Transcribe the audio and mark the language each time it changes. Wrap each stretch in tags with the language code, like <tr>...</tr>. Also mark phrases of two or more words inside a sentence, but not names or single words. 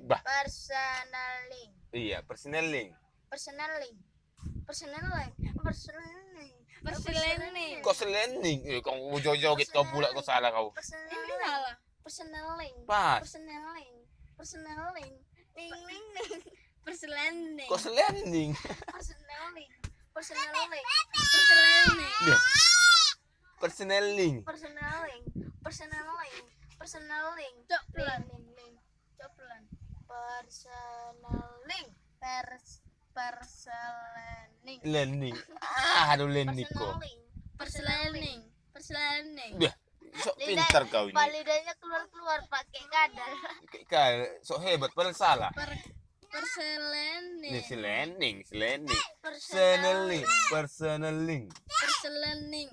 <id>Bah. Persneling. Iya, persneling. Persneling. Persneling. Perslearning. Perslearning. Kok selending? Kamu joget kau pula, kau salah kau. Ini salah. Persneling. Pas. Persneling. Persneling. Ling ling ling. Perslearning. Kok selending? Persneling. Persneling. Perslearning. Iya. Persneling. Persneling. Persneling. Persneling. Cok pelan. Cok pelan. Persneling. Perslearning. Learning. Ah, aduh learning kok. Perslearning. Perslearning. Dah, sok pintar kau Pak ini. lidahnya keluar pakai kadar. Kayak sok hebat padahal salah. Perslearning. Ini selending. Perslearning. Persneling. Perslearning.</id>